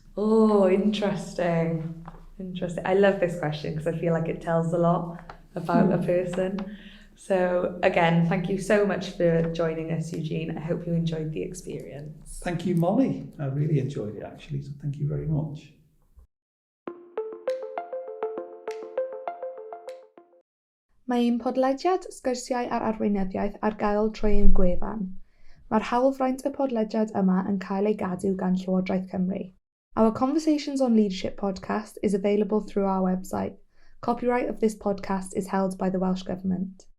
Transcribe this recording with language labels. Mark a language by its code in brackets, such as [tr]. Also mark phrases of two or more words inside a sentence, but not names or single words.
[en] Oh, interesting. Interesting. I love this question because I feel like it tells a lot about a person. So again, thank you so much for joining us, Eugene. I hope you enjoyed the experience. Thank you, Molly. I really enjoyed it, actually, so thank you very much. [cy] Mae ein podlediad sgyrsiau ar arweinyddiaeth ar gael trwy ein gwefan. Mae'r hawlfraint y podlediad yma yn cael ei gadw gan Llywodraeth Cymru. [en] Our Conversations on Leadership podcast is available through our website. Copyright of this podcast is held by the Welsh Government.